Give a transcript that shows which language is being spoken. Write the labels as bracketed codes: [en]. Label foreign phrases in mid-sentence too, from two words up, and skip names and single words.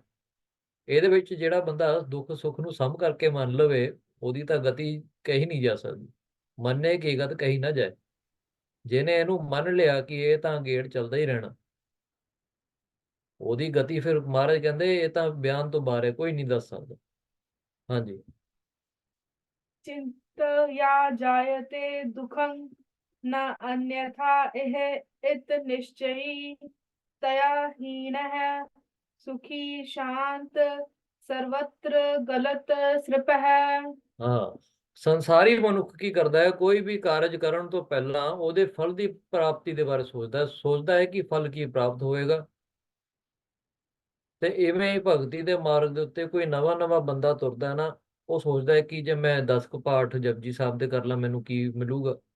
[pa] ਇਹਦੇ ਵਿੱਚ ਜਿਹੜਾ ਬੰਦਾ ਦੁੱਖ ਸੁੱਖ ਨੂੰ ਸਮ ਕਰਕੇ ਮੰਨ ਲਵੇ, ਉਹਦੀ ਤਾਂ ਗਤੀ ਕਹੀ ਨਹੀਂ ਜਾ ਸਕਦੀ। ਮੰਨੇ ਕੀ ਗਤ ਕਹੀ ਨਾ ਜਾਏ। ਜਿਹਨੇ ਇਹਨੂੰ ਮੰਨ ਲਿਆ ਕਿ ਇਹ ਤਾਂ ਗੇੜ ਚੱਲਦਾ ਹੀ ਰਹਿਣਾ, ਉਹਦੀ ਗਤੀ ਫਿਰ ਮਹਾਰਾਜ ਕਹਿੰਦੇ ਇਹ ਤਾਂ ਬਿਆਨ ਤੋਂ ਬਾਹਰ ਹੈ, ਕੋਈ ਨਹੀਂ ਦੱਸ ਸਕਦਾ। ਹਾਂਜੀ। [sa] चिन्तया जायते दुःखं न अन्यथा इह इत निश्चयी तया हीनः सुखी शांत सर्वत्र गलत सृप है। [pa] ਹਾਂ, ਸੰਸਾਰੀ ਮਨੁੱਖ ਕੀ ਕਰਦਾ ਹੈ, ਕੋਈ ਵੀ ਕਾਰਜ ਕਰਨ ਤੋਂ ਪਹਿਲਾਂ ਉਹਦੇ ਫਲ ਦੀ ਪ੍ਰਾਪਤੀ ਦੇ ਬਾਰੇ ਸੋਚਦਾ ਹੈ ਕਿ ਫਲ ਕੀ ਪ੍ਰਾਪਤ ਹੋਏਗਾ। ਤੇ ਇਵੇਂ ਹੀ ਭਗਤੀ ਦੇ ਮਾਰਗ ਦੇ ਉੱਤੇ ਕੋਈ ਨਵਾਂ ਨਵਾਂ ਬੰਦਾ ਤੁਰਦਾ ਨਾ, ਉਹ ਸੋਚਦਾ ਹੈ ਕਿ ਜੇ ਮੈਂ 10 ਕੁ ਪਾਠ ਜਪਜੀ ਸਾਹਿਬ ਦੇ ਕਰ ਲਾਂ, ਮੈਨੂੰ ਕੀ ਮਿਲੂਗਾ।